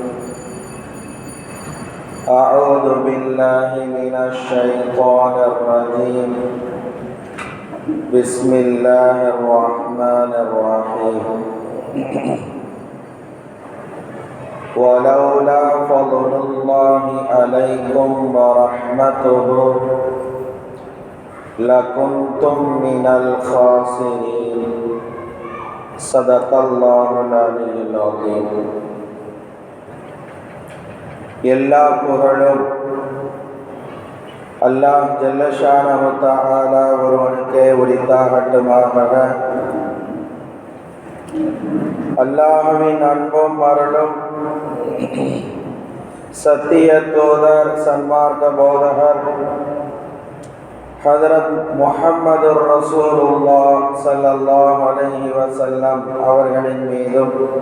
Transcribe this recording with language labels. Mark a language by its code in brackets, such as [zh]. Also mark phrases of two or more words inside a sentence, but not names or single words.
[ar] أعوذ بالله من الشيطان الرجيم بسم الله الرحمن الرحيم ولولا فضل الله عليكم ورحمته لكنتم من الخاسرين صدق الله العلي العظيم. [ta] எல்லா புகழும் அல்லாஹ் [ar] جل شأنه تعالى [ta] ஒருவனுக்கே உரித்தாகட்டுமாக. அல்லாஹ்வின் அன்பும் அருளும் சத்திய தூதர் சன்மார்க்க போதகர் ஹதரத் முஹம்மது ரசூலுல்லாஹ் [ar] صلى الله عليه وسلم [ta] அவர்களின் மீதும்